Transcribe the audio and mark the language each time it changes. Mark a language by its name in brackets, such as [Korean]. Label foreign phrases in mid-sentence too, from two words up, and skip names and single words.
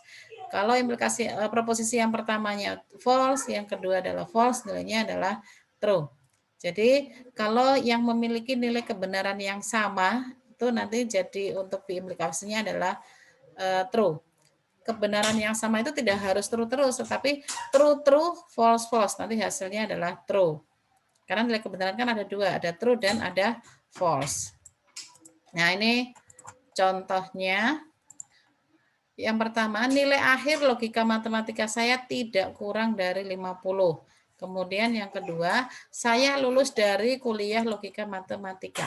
[Indonesian] Kalau implikasi proposisi yang pertamanya false, yang kedua adalah false, nilainya adalah true. Jadi kalau yang memiliki nilai kebenaran yang sama, itu nanti jadi untuk biimplikasinya adalah true. Kebenaran yang sama itu tidak harus true terus, tetapi [English] true true, false false, [Indonesian] nanti hasilnya adalah true. Karena nilai kebenaran kan ada dua, ada true dan ada false. Nah, ini contohnya. Yang pertama, nilai akhir logika matematika saya tidak kurang dari 50. Kemudian yang kedua, saya lulus dari kuliah logika matematika.